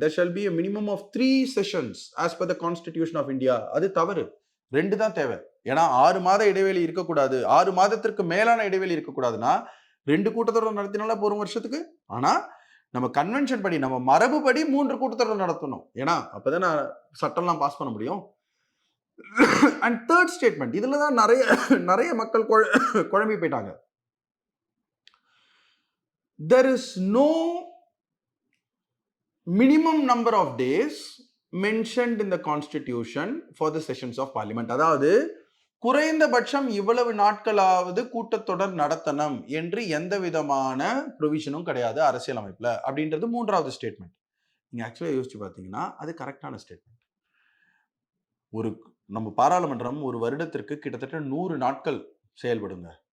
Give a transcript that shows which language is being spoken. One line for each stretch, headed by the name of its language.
English: there shall be a minimum of 3 sessions as per the constitution of India.
Tamil: அது தவறு. 2 தான் தேவை. ஏன்னா 6 மாத இடைவெளி இருக்கக்கூடாது. 6 மாதத்திற்கு மேலான இடைவெளி இருக்கக்கூடாதுன்னா 2 கூட்டத்தொடர் நடத்தினால ஒரு வருஷத்துக்கு. ஆனா நம்ம கன்வென்ஷன் படி, நம்ம மரபுப்படி 3 கூட்டத்தொடர் நடத்தணும். ஏன்னா அப்பதான் நான் சட்டம்லாம் பாஸ் பண்ண முடியும்.
English: and third statement,
Tamil: இதுல தான் நிறைய மக்கள் குழம்பி போயிட்டாங்க.
English: There is no minimum number of days mentioned in the constitution for the sessions of parliament.
Tamil: அதாவது குறைந்தபட்சம் இவ்வளவு நாட்களாவது கூட்டத்தொடர் நடத்தணும் என்று எந்த விதமான ப்ரொவிஷனும் கிடையாது அரசியலமைப்புல அப்படின்றது 3வது ஸ்டேட்மெண்ட். நீங்க ஆக்சுவலா யோசிச்சு பார்த்தீங்கன்னா அது கரெக்டான ஸ்டேட்மெண்ட். ஒரு நம்ம பாராளுமன்றம் ஒரு வருடத்திற்கு கிட்டத்தட்ட 100 நாட்கள் செயல்படுங்க.